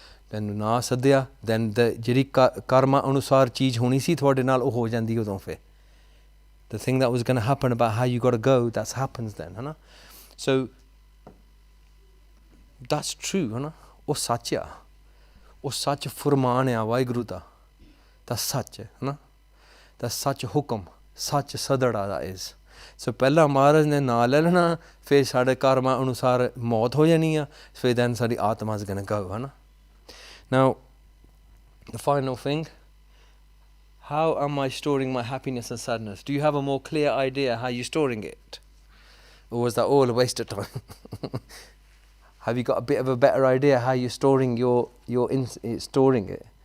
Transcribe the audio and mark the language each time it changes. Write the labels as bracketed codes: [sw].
[pa] ਤੈਨੂੰ ਨਾ ਸੱਦਿਆ, ਦੈਨ ਜਿਹੜੀ ਕਰਮਾਂ ਅਨੁਸਾਰ ਚੀਜ਼ ਹੋਣੀ ਸੀ ਤੁਹਾਡੇ ਨਾਲ, ਉਹ ਹੋ ਜਾਂਦੀ ਉਦੋਂ। [en] ਫਿਰ the thing that was going to happen about how you got to go, that happens then, [pa] ਹੈ ਨਾ। [en] so that's true, [pa] ਹੈ ਨਾ। ਉਹ ਸੱਚ ਆ, ਉਹ ਸੱਚ ਫਰਮਾਨ ਆ ਵਾਹਿਗੁਰੂ ਦਾ, ਤਾਂ ਸੱਚ ਹੈ ਨਾ। ਤਾਂ ਸੱਚ ਹੁਕਮ, ਸੱਚ ਸਦੜਾ ਦਾ is। ਸੋ ਪਹਿਲਾਂ ਮਹਾਰਾਜ ਨੇ ਨਾਂ ਲੈ ਲੈਣਾ, ਫਿਰ ਸਾਡੇ ਕਰਮਾਂ ਅਨੁਸਾਰ ਮੌਤ ਹੋ ਜਾਣੀ ਆ, ਫਿਰ ਦੈਨ ਸਾਡੀ ਆਤਮਾ [en] is going to go, [pa] ਹੈ ਨਾ। [en] Now, the final thing, how am I storing my happiness and sadness? Do you have a more clear idea how you're storing it? Or was that all a waste of time? Have you got a bit of a better idea how you're storing storing it?